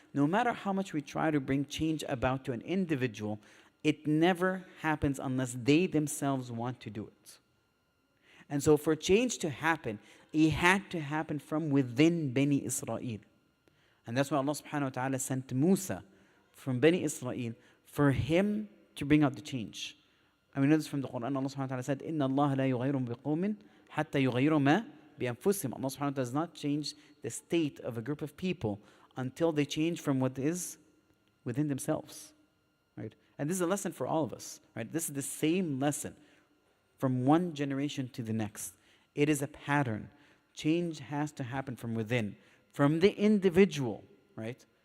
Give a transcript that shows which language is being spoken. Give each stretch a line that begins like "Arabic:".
English: No matter how much we try to bring change about to an individual, it never happens unless they themselves want to do it. And so for change to happen, it had to happen from within Bani Israel. And that's why Allah subhanahu wa ta'ala sent Musa from Bani Israel for him to bring out the change. And we know this from the Quran. Allah subhanahu wa ta'ala said,
Arabic: إِنَّ اللَّهَ لَا يُغَيْرُ بِقَوْمٍ حَتَّى يُغَيْرُ مَا بِأَنفُسِهِمْ.
English: Allah subhanahu wa ta'ala does not change the state of a group of people until they change from what is within themselves. Right? And this is a lesson for all of us. Right? This is the same lesson from one generation to the next. It is a pattern. Change has to happen from within, from the individual, right?